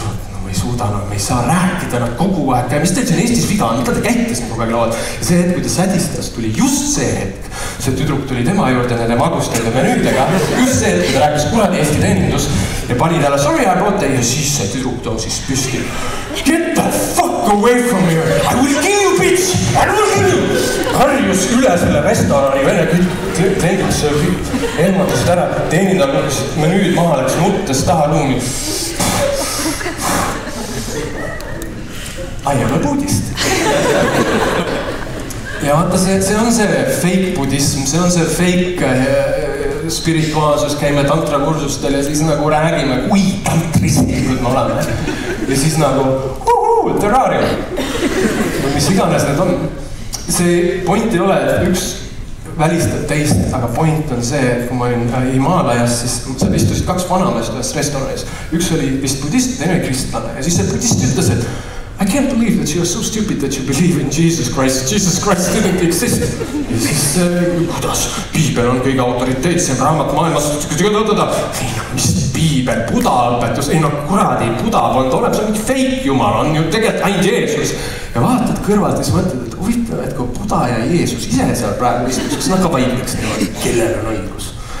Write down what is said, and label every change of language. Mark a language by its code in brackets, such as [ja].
[et] No ei suuda, no me ei saa rääkida nad kogu aeg, mis teil siin Eestis viga on, mida te käite siin kogu aeg lauad. Ja see hetk, kui ta sädistas, tuli just see hetk, see tüdruk tuli tema juurde nende magustoidu menüüdega, just see hetk, kui ta rääkis kuradi Eesti teenindus ja pani talle [en] sorry, I brought [et] ja siis see tüdruk tõusis püsti. [en] Get the fuck away from here, I will kill you, bitch, I will kill you. [et] Harjus üle selle restorani vene kliendid ehmatasid ära, teenindab menüüd maha, läks nuttes taha ruumi. [en] I am a buddhist. [et] Ja vaata, see on see fake budism, see on see fake spirituaalsus, käime tantrakursustel ja siis nagu räägime, kui tantristlikud me oleme. Ja siis nagu, terrarium. Või mis iganes need on. See point ei ole, et üks välistab teist, aga point on see, et kui ma olin Himaalajas, siis seal istusid kaks vanameest ühes restoranis. Üks oli vist budist, teine oli kristlane. Ja siis see budist ütles, et [en] I can't believe that you are so stupid that you believe in Jesus Christ. Jesus Christ didn't exist. [et] Ja siis, kuidas? Piibel on kõige autoriteetsem raamat maailmas. Mis piibel? Buda õpetus? Ei no kuradi, Buda polnud olemas, see on mingi fake jumal, on ju tegelikult ainult Jeesus. Ja vaatad kõrvalt ja siis mõtled, et huvitav, et kui Buda ja Jeesus ise seal praegu istuks, kas nad ka vaidleks niimoodi, kellel on õigus?